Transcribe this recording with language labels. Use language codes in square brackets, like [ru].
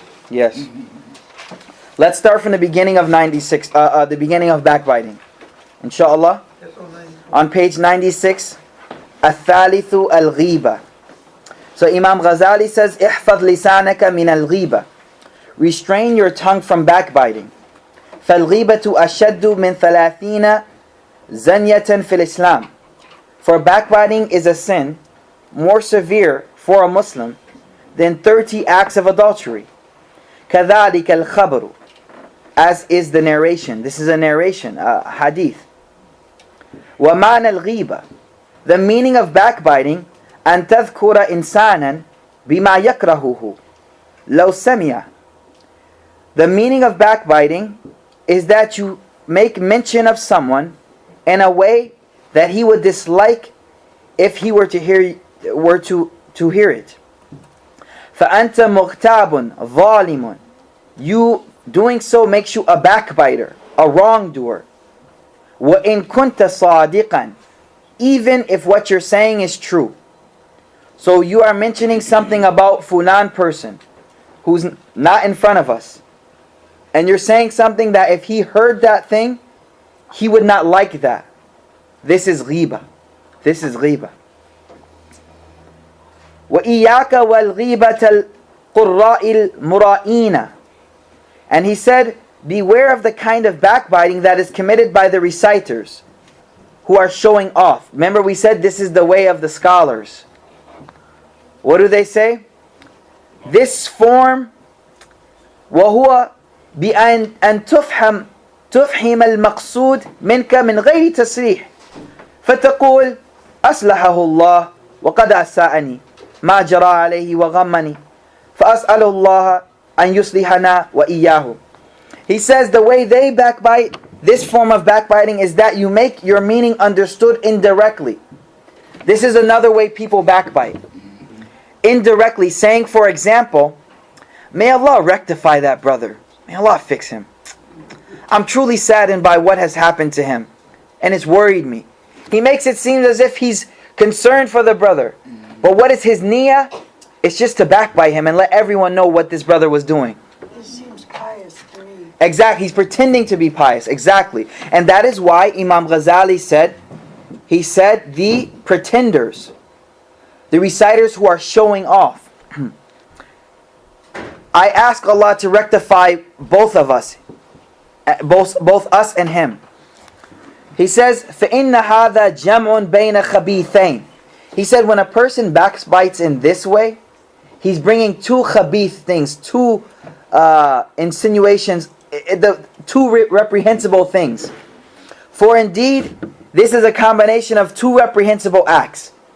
[en] Yes. Let's start from the beginning of 96, the beginning of backbiting. Inshallah. On page 96, [ar] الثالث الغيبة. [en] So Imam Ghazali says, [ar] احفظ لسانك من الغيبة. [en] Restrain your tongue from backbiting. [ar] فالغيبة أشد من 30 زنية في الإسلام. [en] For backbiting is a sin more severe for a Muslim than 30 acts of adultery. [ar] كذلك الخبر. [en] As is the narration. This is a narration, a hadith. [ar] ومعنى الغيبة. [en] The meaning of backbiting [ar] أن تذكر إنسانا بما يكرهه لو سمع. [en] The meaning of backbiting is that you make mention of someone in a way that he would dislike if he were to hear it. [ar] فأنت مغتاب ظالم. [en] You doing so makes you a backbiter, a wrongdoer. [ar] وإن كنت صادقا. [en] Even if what you're saying is true. So you are mentioning something about fulan person who's not in front of us. And you're saying something that if he heard that thing, he would not like that. This is ghiba. This is ghiba. [ar] وَإِيَّاكَ وَالْغِيبَةَ الْقُرَّاءِ الْمُرَائِينَ. [en] And he said, beware of the kind of backbiting that is committed by the reciters who are showing off. Remember we said this is the way of the scholars. What do they say? This form [ar] وَهُوَ بأن تفهم المقصود منك من غير تصريح فتقول أصلحه الله وقد أساءني ما جرى عليه وغمني فأسأل الله أن يصلحنا وإياه. [en] He says the way they backbite, this form of backbiting is that you make your meaning understood indirectly. This is another way people backbite. Indirectly saying, for example, may Allah rectify that brother. May Allah fix him. I'm truly saddened by what has happened to him, and it's worried me. He makes it seem as if he's concerned for the brother. But what is his niyyah? It's just to backbite him and let everyone know what this brother was doing. It seems pious to me. Exactly. He's pretending to be pious. Exactly. And that is why Imam Ghazali said, he said, the pretenders, the reciters who are showing off, I ask Allah to rectify both of us, both us and him. He says, [ar] فَإِنَّ هَذَا جَمْعٌ بَيْنَ خَبِيثَيْنِ. [en] He said when a person backbites in this way, he's bringing two khabith things, two insinuations, two reprehensible things. For indeed, this is a combination of two reprehensible acts.